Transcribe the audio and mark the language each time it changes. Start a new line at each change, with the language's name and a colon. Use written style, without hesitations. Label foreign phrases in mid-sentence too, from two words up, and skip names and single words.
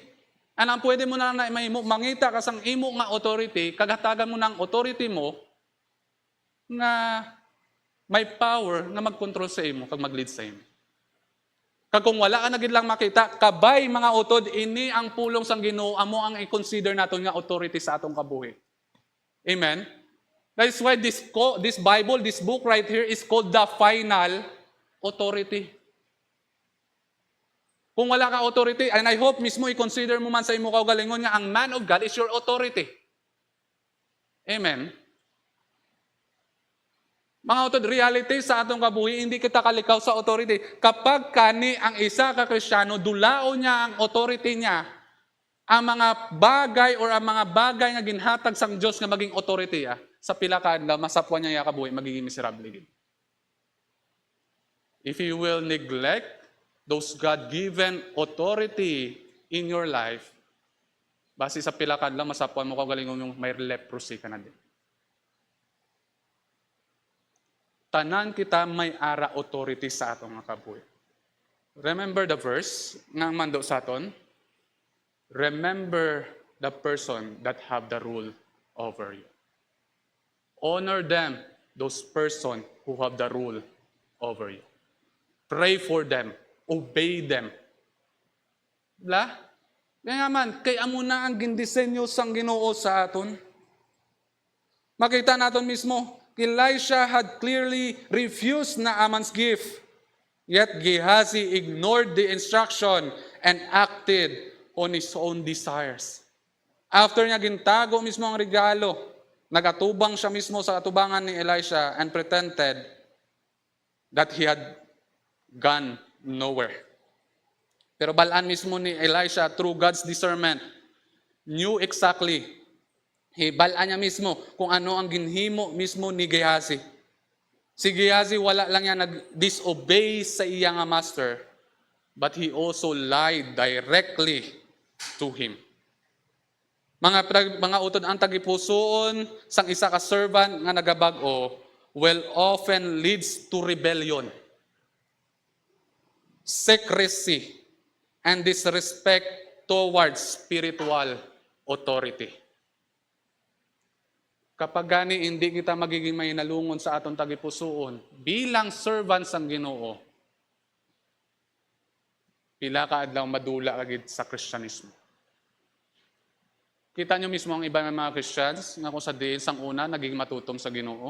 Hiligaynon: Anang pwede mo na maimo, mangita ka sang imo nga authority, kagatagan mo ng authority mo, nga may power na mag-control sa imo, kag mag-lead sa imo. Kag kung wala ka na gid lang makita, kabay mga utod, ini ang pulong sang Ginoo, amo ang i-consider naton nga authority sa atong kabuhi. Amen?
English: That is why this Bible, this book right here is called the final authority.
Hiligaynon: Kung wala ka authority,
English: and I hope
Hiligaynon: mismo i-consider mo man sa imo kaugalingon nga ang
English: man of God is your authority.
Hiligaynon: Amen? Mga utod, reality sa atong kabuhi, hindi kita kalikaw sa authority. Kapag kani ang isa ka Kristiyano, dulao niya ang authority niya, ang mga bagay or ang mga bagay nga ginhatag sang Dios nga maging authority sa pila ka adlaw masapwan niya kabuhi, magiging miserable gid.
English: If you will neglect those God-given authority in your life,
Hiligaynon: base sa pila ka adlaw masapwan mo kaugalingon yung may leprosy ka na din. Tanan kita may ara authority sa atong nga kabuhi.
English: Remember the verse
Hiligaynon: nga mando sa aton?
English: Remember the person that have the rule over you. Honor them, those person who have the rule over you. Pray for them, obey them.
Hiligaynon: Kaya nga man, kaya mo na ang gindisenyo sang Ginoo sa aton. Makita naton mismo,
English: Elisha had clearly refused Naaman's gift, yet Gehazi ignored the instruction and acted on his own desires.
Hiligaynon: After niya gintago mismo ang regalo, nagatubang siya mismo sa atubangan ni Elisha
English: and pretended that he had gone nowhere.
Hiligaynon: Pero balaan mismo ni Elisha
English: through God's discernment, knew exactly,
Hiligaynon: balaan niya mismo kung ano ang ginhimo mismo ni Gehazi. Si Gehazi wala lang niya nag-disobey sa iya nga master,
English: but he also lied directly to him.
Hiligaynon: Mga utod, ang tagipusoon sang isa ka servant nga nagabag-o
English: will often leads to rebellion, secrecy, and disrespect towards spiritual authority.
Hiligaynon: Kapag gani hindi kita magiging mahinalungon sa atong tagipusoon bilang servants sang Ginoo, pila ka adlaw madula agid sa Kristyanismo. Kita nyo mismo ang iba ng mga Christians nga kung sa diin sang una naging matutom sa Ginoo.